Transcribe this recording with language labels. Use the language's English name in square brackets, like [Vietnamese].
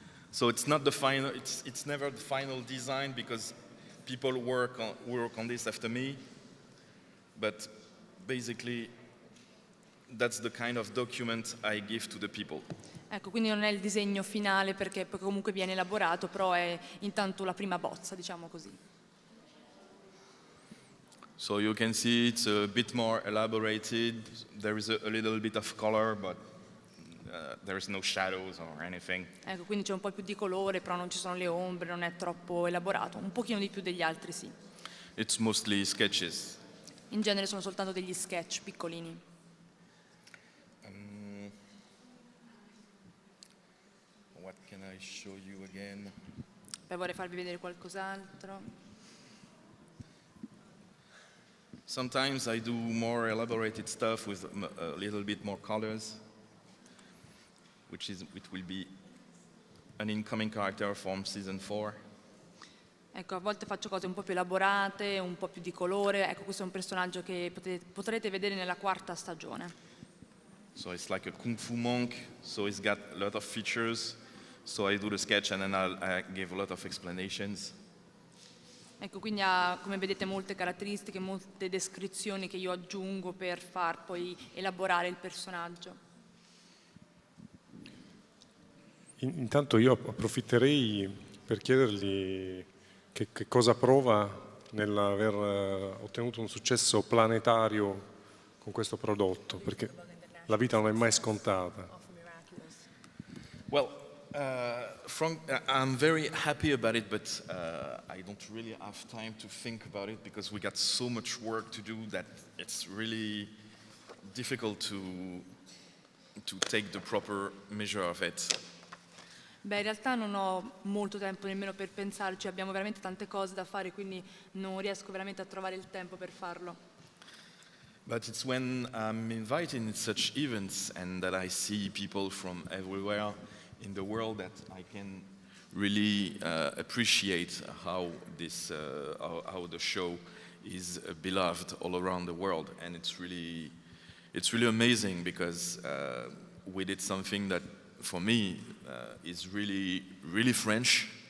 [English] So it's not the final, it's never the final design because people work on this after me, but basically that's the kind of document I give to the people. [Italian] Ecco, quindi non è il disegno finale perché poi comunque viene elaborato, però è intanto la prima bozza, diciamo così. [English] So you can see it's a bit more elaborated. There is a little bit of color, but there is no shadows or anything. [Italian] Ecco, quindi c'è un po' più di colore, però non ci sono le ombre, non è troppo elaborato. Un pochino di più degli altri, sì. [English] It's mostly sketches. [Italian] In genere sono soltanto degli sketch piccolini. [English] What can I show you again? [Italian] Poi vorrei farvi vedere qualcos'altro. [English] Sometimes I do more elaborated stuff with a little bit more colors, it will be an incoming character from season 4. [Italian] Ecco, a volte faccio cose un po' più elaborate, un po' più di colore. Ecco, questo è un personaggio che potrete vedere nella quarta stagione. [English] So it's like a kung fu monk, so it's got a lot of features. So I do the sketch and then I give a lot of explanations. [Italian] Ecco, quindi ha, come vedete, molte caratteristiche, molte descrizioni che io aggiungo per far poi elaborare il personaggio. Intanto io approfitterei per chiedergli che cosa prova nell'aver ottenuto un successo planetario con questo prodotto, perché la vita non è mai scontata. [English] Well, I'm very happy about it, but I don't really have time to think about it because we got so much work to do that it's really difficult to take the proper measure of it. [Italian] Beh, in realtà non ho molto tempo nemmeno per pensarci, abbiamo veramente tante cose da fare, quindi non riesco veramente a trovare il tempo per farlo. [English] But it's when I'm invited in such events and that I see people from everywhere in the world that I can really appreciate how how the show is beloved all around the world, and it's really amazing because we did something that for me is really French.